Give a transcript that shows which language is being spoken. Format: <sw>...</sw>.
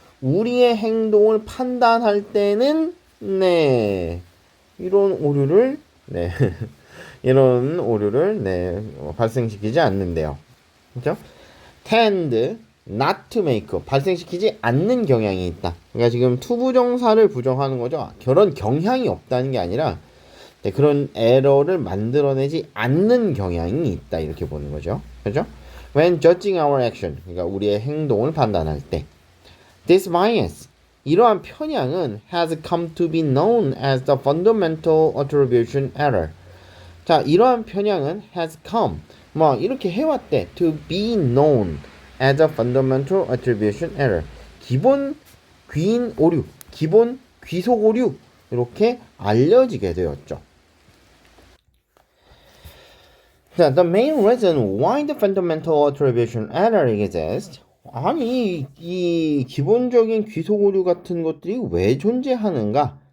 <ko>우리의 행동을 판단할 때는 이런 오류를 이런 오류를 발생시키지 않는데요. 그렇죠?</ko> <en>tend not to make</en> <ko>발생시키지 않는 경향이 있다. 그러니까 지금 투부정사를 부정하는 거죠. 그런 경향이 없다는 게 아니라 그런 에러를 만들어내지 않는 경향이 있다, 이렇게 보는 거죠. 그죠?</ko> <en>When judging our action,</en> <ko>그러니까 우리의 행동을 판단할 때,</ko> <en>this bias,</en> <ko>이러한 편향은</ko> <en>has come to be known as the fundamental attribution error.</en> <ko>자, 이러한 편향은</ko> <en>has come,</en> <ko>뭐 이렇게 해왔대,</ko> <en>to be known as a fundamental attribution error.</en> <ko>기본 귀인 오류, 기본 귀속 오류, 이렇게 알려지게 되었죠.</ko> <en>자, the main reason why the fundamental attribution error exists.</en> <ko>아니, 이 기본적인 귀속 오류 같은 것들이 왜 존재하는가?</ko>